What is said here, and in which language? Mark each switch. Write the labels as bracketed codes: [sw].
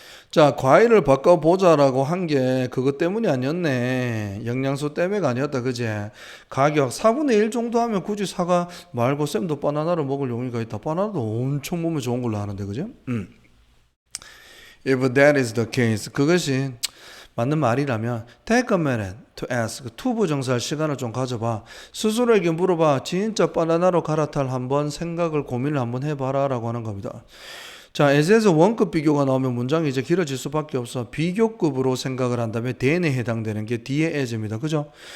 [ko] 자, 과일을 바꿔보자라고 한 게 그것 때문이 아니었네. 영양소 때문에가 아니었다. 그지? 가격 4분의 1 정도 하면 굳이 사과 말고 쌤도 바나나를 먹을 용의가 있다. 바나나도 엄청 몸에 좋은 걸로 아는데. 그지? [en] If that is the case, [ko] 그것이 맞는 말이라면 [en] take a minute to ask. [ko] 투부정사할 시간을 좀 가져봐. 스스로에게 물어봐. 진짜 바나나로 갈아탈 한번 생각을 고민을 한번 해봐라 라고 하는 겁니다. 자, as에서 원급 비교가 나오면 문장이 이제 길어질 수밖에 없어. 비교급으로 생각을 한다면 then에 해당되는 게 뒤에 as입니다. 그죠?